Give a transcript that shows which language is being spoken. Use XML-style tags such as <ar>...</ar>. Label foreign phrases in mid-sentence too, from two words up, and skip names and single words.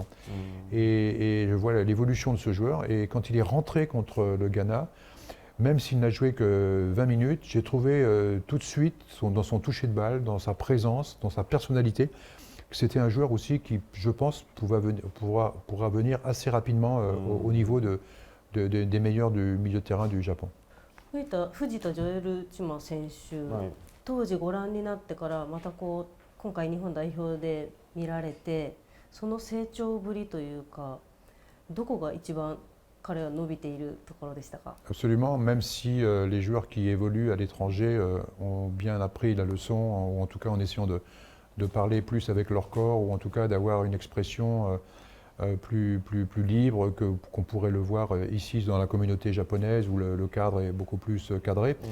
<fr>Et je vois l'évolution de ce joueur. Et quand il est rentré contre le Ghana, même s'il n'a joué que 20 minutes, j'ai trouvé tout de suite, dans son toucher de balle, dans sa présence, dans sa personnalité, que c'était un joueur aussi qui, je pense, pourra venir assez rapidement au niveau des meilleurs du milieu de terrain du Japon.</fr> <ja>藤田ジョエル・チマ選手、当時ご覧になってからまた今回日本代表で見られて、その成長ぶりというか、どこが一番彼は伸びているところでしたか？</ja> <fr>Absolument, même si les joueurs qui évoluent à l'étranger ont bien appris la leçon, ou en tout cas en essayant de parler plus avec leur corps, ou en tout cas d'avoir une expression plus libre qu'on pourrait le voir ici dans la communauté japonaise, où le cadre est beaucoup plus cadré.</fr>